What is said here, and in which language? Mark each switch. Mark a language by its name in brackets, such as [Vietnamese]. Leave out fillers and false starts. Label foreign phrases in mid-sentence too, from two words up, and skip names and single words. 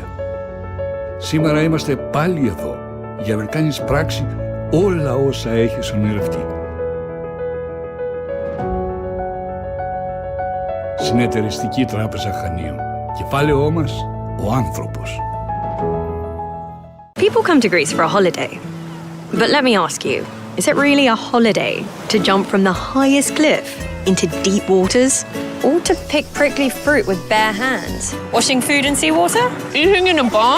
[Greek] Σήμερα είμαστε πάλι εδώ για να κάνεις πράξη όλα όσα έχεις ονειρευτεί. Συνεταιριστική Τράπεζα Χανίων. Κεφάλαιό μας, ο άνθρωπος. [English] People come to Greece for a holiday. But let me ask you, is it really a holiday to jump from the highest cliff into deep waters? Or to pick prickly fruit with bare hands? Washing food in seawater? Eating in a barn?